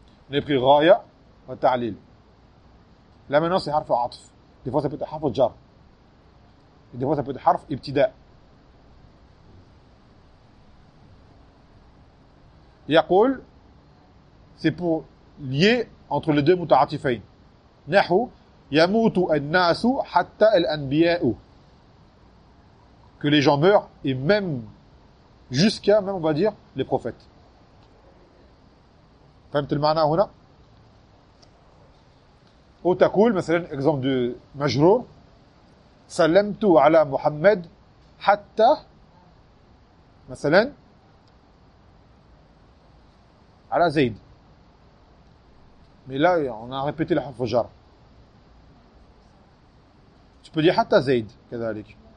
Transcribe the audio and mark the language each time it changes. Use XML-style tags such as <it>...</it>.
<ar>نبقي غاية وتعليل. لما نصي حرف عطف دفوة ثبت حرف جر دفوة ثبت حرف ابتداء يقول</ar> <fr>c'est pour lier entre les deux mutaatifain.</fr> <ar>نحو يموت الناس حتى الأنبياء.</ar> <fr>Que les gens meurent et même jusqu'à même on va dire les prophètes.</fr> <ar>فهمت المعنى هنا؟ أو تقول مثلا</ar> <fr>exemple de</fr> <ar>مجرور سلمت على محمد حتى مثلا على زيد.</ar> <fr>Mais là, on a répété la harfoujar. Tu peux dire hatta zayd, kadalik.</fr>